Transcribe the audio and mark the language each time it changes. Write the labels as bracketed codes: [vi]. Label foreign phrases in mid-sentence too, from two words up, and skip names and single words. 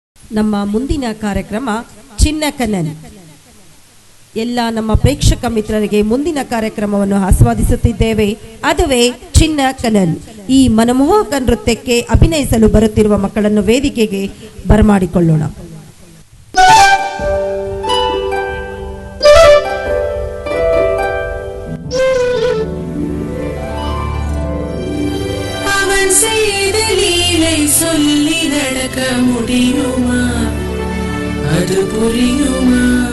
[kn] ನಮ್ಮ ಮುಂದಿನ ಕಾರ್ಯಕ್ರಮ ಚಿನ್ನ ಕಣ್ಣನ್. ಎಲ್ಲ ನಮ್ಮ ಪ್ರೇಕ್ಷಕ ಮಿತ್ರರಿಗೆ ಮುಂದಿನ ಕಾರ್ಯಕ್ರಮವನ್ನು ಆಸ್ವಾದಿಸುತ್ತಿದ್ದೇವೆ. ಅದುವೇ ಚಿನ್ನ ಕಣ್ಣನ್. ಈ ಮನಮೋಹಕ ನೃತ್ಯಕ್ಕೆ ಅಭಿನಯಿಸಲು ಬರುತ್ತಿರುವ ಮಕ್ಕಳನ್ನು ವೇದಿಕೆಗೆ ಬರಮಾಡಿಕೊಳ್ಳೋಣ. [ta] அவன் செய்த லீலை சொல்லி நடக்க முடியுமா? அது புரியுமா?